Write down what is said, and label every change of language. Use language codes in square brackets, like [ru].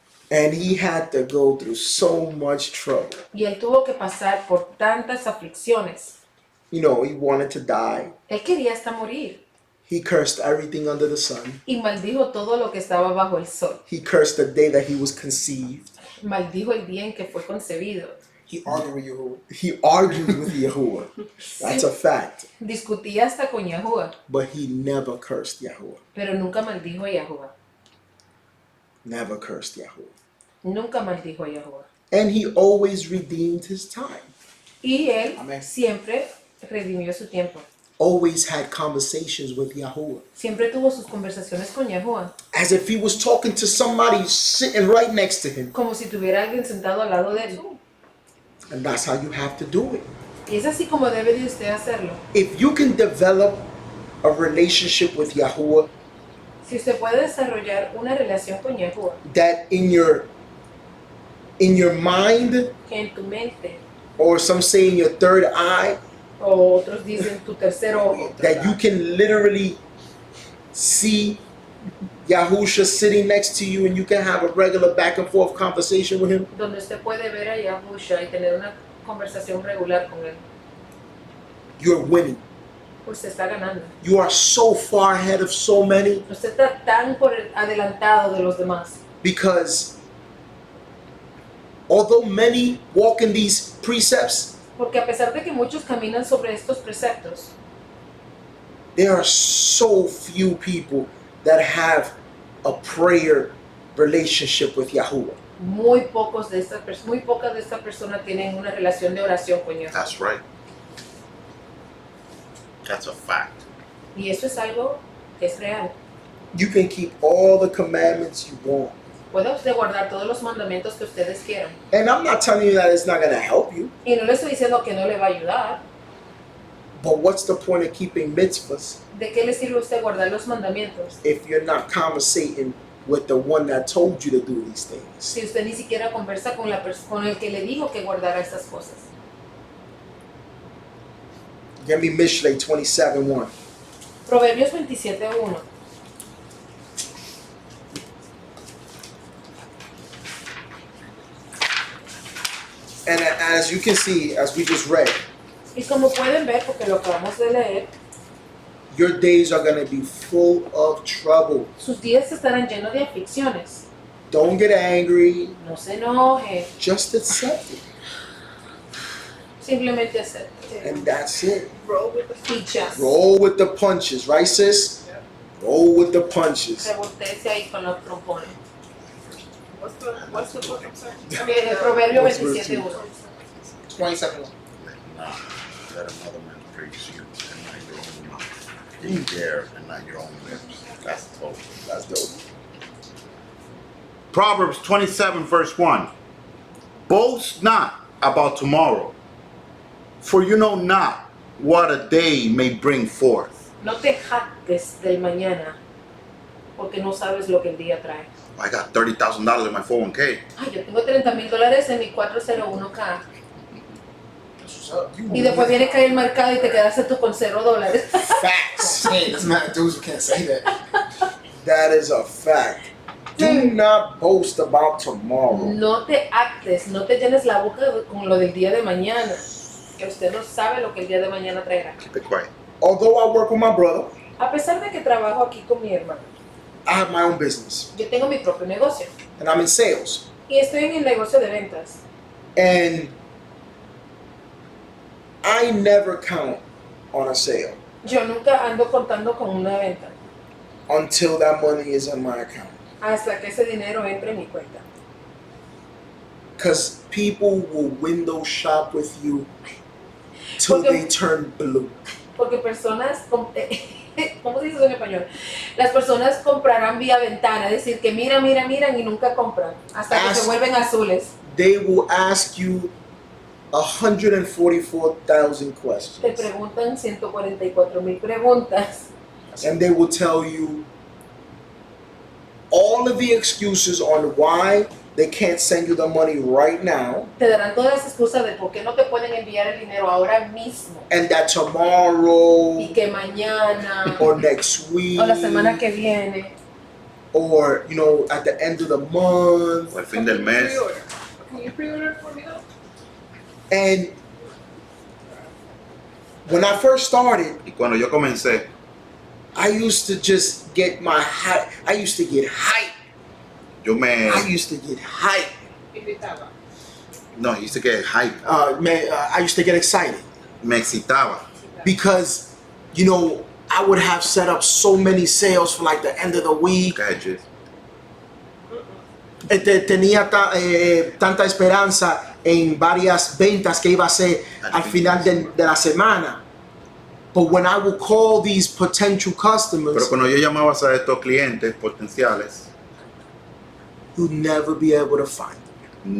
[en] and he had to go through so much trouble. [es] y él tuvo que pasar por tantas aflicciones. [en] You know, he wanted to die. [es] Él quería hasta morir [en] He cursed everything under the sun. [es] y maldijo todo lo que estaba bajo el sol. [en] He cursed the day that he was conceived. [es] Maldijo el día en que fue concebido. [en] He argued with you. He argued with Yahuwah. That's a fact. [es] Discutía hasta con Yahuwah, [en] But he never cursed Yahuwah. [es] pero nunca maldijo a Yahuwah. [en] Never cursed Yahuwah. [es] Nunca maldijo a Yahuwah. [en] And he always redeemed his time. [es] Y él Amén. siempre redimió su tiempo. [en] Always had conversations with Yahuwah. [es] Siempre tuvo sus conversaciones con Yahuwah, [en] As if he was talking to somebody sitting right next to him. [es] como si tuviera alguien sentado al lado de él. [en] And that's how you have to do it. [es] Y es así como debe de usted hacerlo. [en] If you can develop a relationship with Yahuwah [es] Si usted puede desarrollar una relación con Yahuwah, [en] that in your mind, [es] que en tu mente, [en] or some say in your third eye, [es] o otros dicen tu tercer ojo, [en] that you can literally see Yahusha sitting next to you and you can have a regular back and forth conversation with him, [es] donde usted puede ver a Yahusha y tener una conversación regular con él, [en] you're winning. [es] usted está ganando. [en] You are so far ahead of so many [es] Usted está tan adelantado de los demás. [en] because although many walk in these precepts, [es] Porque a pesar de que muchos caminan sobre estos preceptos, [en] there are so few people that have a prayer relationship with Yahuwah. [es] muy pocas de estas personas tienen una relación de oración con Yahuwah. [en] That's right. That's a fact. [es] Y eso es algo que es real. [en] You can keep all the commandments you want. [es] Puede usted guardar todos los mandamientos que ustedes quieran. [en] And I'm not telling you that it's not going to help you, [es] Y no le estoy diciendo que no le va a ayudar. [en] but what's the point of keeping mitzvahs [es] ¿De qué le sirve a usted guardar los mandamientos [en] if you're not conversating with the one that told you to do these things? [es] si usted ni siquiera conversa con con el que le dijo que guardara estas cosas? [en] Give me Mishlei 27:1. [es] Proverbios 27:1. [en] And as you can see, as we just read, [es] Y como pueden ver, porque lo acabamos de leer, [en] your days are going to be full of trouble. [es] sus días estarán llenos de aflicciones. [en] Don't get angry, [es] No se enoje, [en] just accept it. [es] simplemente acepte. [en] And that's it. [es] Y ya. [en] Roll with the punches, right, sis? Roll with the punches. [es] Revoltéese ahí con los trompones. [en] What's the book? I'm sorry. [es] Proverbio [en] What's verse 27:1. 27. Nah, let another man praise you and not your own mouth. Be there and not your own lips. That's dope. That's dope. Proverbs 27 verse 1. Boast not about tomorrow, for you know not what a day may bring forth. [es] No te jactes del mañana, porque no sabes lo que el día trae. [en] I got $30,000 in my 401k. [es] Ay, yo tengo $30,000 en mi 401k. [en] That's what's up. [es] Y después viene a caer el mercado y te quedaste tú con $0. [en] Facts. Hey, there's not dudes who can't say that. That is a fact. Do not boast about tomorrow. [es] No te actes, no te llenes la boca con lo del día de mañana, que usted no sabe lo que el día de mañana traerá. [en] Keep it quiet. Although I work with my brother, [es] A pesar de que trabajo aquí con mi hermano, [en] I have my own business [es] yo tengo mi propio negocio [en] and I'm in sales. [es] y estoy en el negocio de ventas. [en] And I never count on a sale [es] Yo nunca ando contando con una venta [en] until that money is in my account. [es] hasta que ese dinero entre en mi cuenta. [en] Because people will window shop with you till [es] Porque- [en] they turn blue. [es] Porque personas, ¿cómo se dice eso en español? Las personas comprarán vía ventana, es decir, que miran y nunca compran, hasta que se vuelven azules. [en] They will ask you 144,000 [es] Te [en] questions. [es] preguntan 144,000 preguntas [en] And they will tell you all of the excuses on why they can't send you the money right now, [es] te darán todas las excusas de por qué no te pueden enviar el dinero ahora mismo [en] and that tomorrow [es] y que mañana [en] or next week [es] o la semana que viene [en] or at the end of the month. [es] O el fin del mes. [en] Can you pre-order for me though? And when I first started, [es] Y cuando yo comencé, [en] I used to just get hype. I used to get hype. [es] yo me... [en] I used to get hype. [es] No, hice que hype. [en] I used to get excited [es] Me excitaba. [en] because, I would have set up so many sales for like the end of the week. Gadgets. [es] Tenía tanta esperanza en varias ventas que iba a hacer al final de la semana. [en] But when I would call these potential [es] Pero [en] customers, [es] cuando yo llamaba a estos clientes potenciales, [en] you'd never be able to find them.